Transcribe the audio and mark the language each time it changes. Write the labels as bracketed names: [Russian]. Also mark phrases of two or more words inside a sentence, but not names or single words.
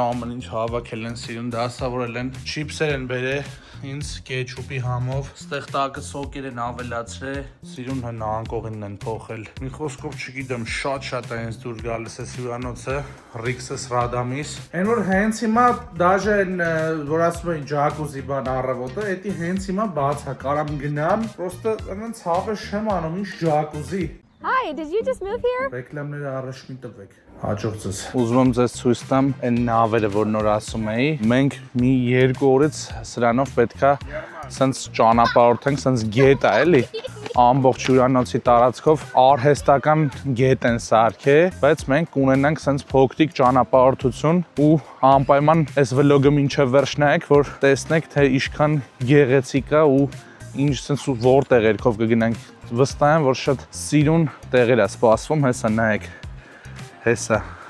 [Armenian] ամեն ինչ հավաքել են, սիրուն դասավորել են, չիպսեր են բերել ինձ կեչուպի համով, ստեղ տակը սոկեր են ավելացրել, սիրուն հնանկողին են փոխել։ Մի խոսքով չգիտեմ, շատ է ինձ դուր գալիս է հյուրանոցը, Ռիքսս Ռադամիս։ Այն որ հենց հիմա դաժե են, որ ասում են ջակուզի բան առավոտը, էդի հենց հիմա բաց է, կարամ գնամ, պրոստը այնց հավես չեմ անում, ինչ ջակուզի։ [English] Hi, did you just move here? [Armenian] Ռեկլամները առաջ մի տվեք։ Հաջող ձեզ։ Ուզում եմ ձեզ ցույց տամ այն նավերը, որ նոր ասում էի։ Մենք մի 2 օրից սրանով պետքա սենց ճանապարհորդենք, սենց գետ է, էլի։ Ամբողջ հյուրանոցի տարածքով արհեստական գետ են սարքել, բայց մենք կունենանք սենց փոքրիկ ճանապարհորդություն ու անպայման այս վլոգը մինչև վերջ նայեք, որ տեսնեք, թե ինչքան գեղեցիկ է ու ինչ սենց ու որտեղ երկով կգնանք։ Վստահ եմ, որ շատ սիրուն տեղեր է սպասվում, հեսա նայեք։ Հեսա